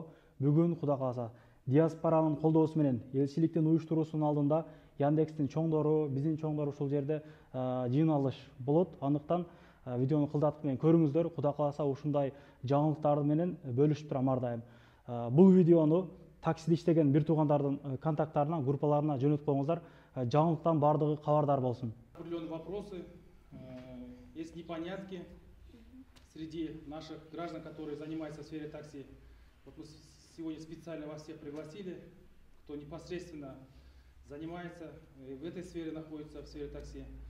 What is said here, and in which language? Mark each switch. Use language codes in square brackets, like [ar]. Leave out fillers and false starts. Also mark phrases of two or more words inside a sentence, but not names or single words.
[ky] Бүгүн Кудай кааласа диаспоранын колдоосу менен элчиликтин уюштуруусунун алдында Яндекстин чоңдору, биздин чоңдор ушул жерде жыйналыш болот. Андыктан видеону кылдатып менен көрүңүздөр. Кудай кааласа ушундай жаңылыктар менен бөлүшүп турам ар дайым. Бул видеону таксиде иштеген бир туугандардын контакттарына, группаларына жөнөтүп коюңуздар. Жаңылыктан бардыгы кабардар болсун. [ru] Определенные вопросы, есть непонятки среди наших граждан, которые занимаются в сфере такси. Вот мы сегодня специально вас всех пригласили, кто непосредственно занимается и в этой сфере находится, в сфере такси.